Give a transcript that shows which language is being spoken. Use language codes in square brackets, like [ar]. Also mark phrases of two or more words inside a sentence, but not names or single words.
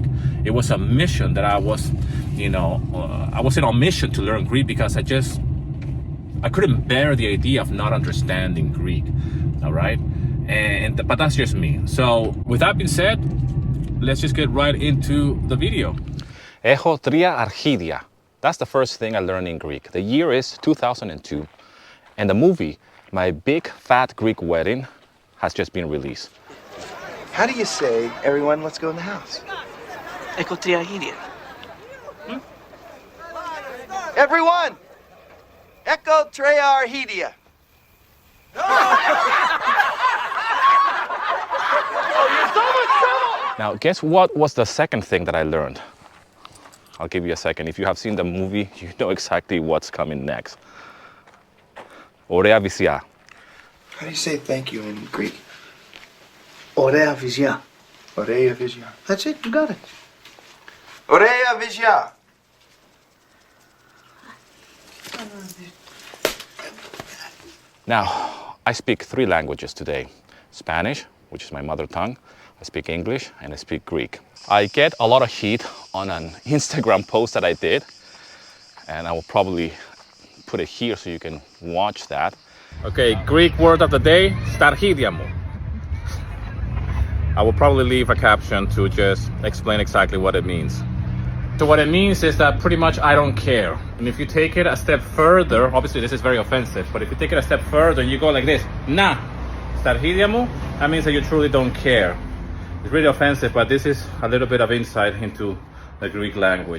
[en] It was a mission that I was, you know, I was on a mission to learn Greek because I couldn't bear the idea of not understanding Greek. All right. But that's just me. So with that being said, let's just get right into the video. [el] Έχω τρία αρχίδια. [en] That's the first thing I learned in Greek. The year is 2002. And the movie, My Big Fat Greek Wedding, has just been released. How do you say, everyone, let's go in the house? [el] Έχω τρία αρχίδια. [en] Everyone! [el] Έχω τρία αρχίδια. [en] Now, guess what was the second thing that I learned? I'll give you a second. If you have seen the movie, you know exactly what's coming next. [el] Ωραία βυσιά. [en] How do you say thank you in Greek? [el] Ωραία βυζιά. Ωραία βυζιά. [en] That's it, you got it. [el] Ωραία βυζιά. [en] Now, I speak three languages today. Spanish, which is my mother tongue. I speak English and I speak Greek. I get a lot of heat on an Instagram post that I did, and I will probably put it here so you can watch that. Okay, Greek word of the day, [el] στα αρχίδια μου. [en] I will probably leave a caption to just explain exactly what it means. So what it means is that pretty much I don't care. And if you take it a step further, obviously this is very offensive, but if you take it a step further and you go like this, [el] να, στα αρχίδια μου, [en] that means that you truly don't care. It's really offensive, but this is a little bit of insight into the Greek language.